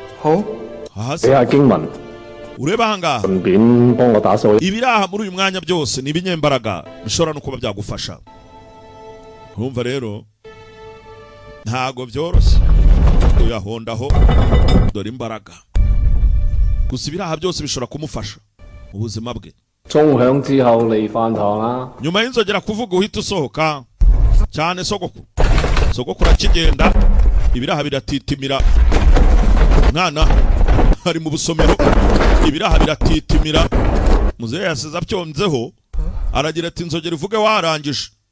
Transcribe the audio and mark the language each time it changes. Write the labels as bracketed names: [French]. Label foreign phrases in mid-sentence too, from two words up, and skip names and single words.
[Kinyarwanda] Ureba ahangaha ibiraha muri uyu mwanya byose ni ibinyembaraga bishobora no kuba byagufasha. Urumva rero ntago byoroshye uyahondaho dore imbaraga. Gusa ibiraha byose bishobora kumufasha ubuzima bwe. [Cantonese] 鐘響之後嚟飯堂啦。 [Kinyarwanda] nyuma y'inzogera kuvuga uhita usohoka cyane sogokuru akigenda ibiraha biratitimira mwana ari mu busomero ibiraha biratitimira muzehe yasize abyonzeho aragira ati inzogera ivuge warangije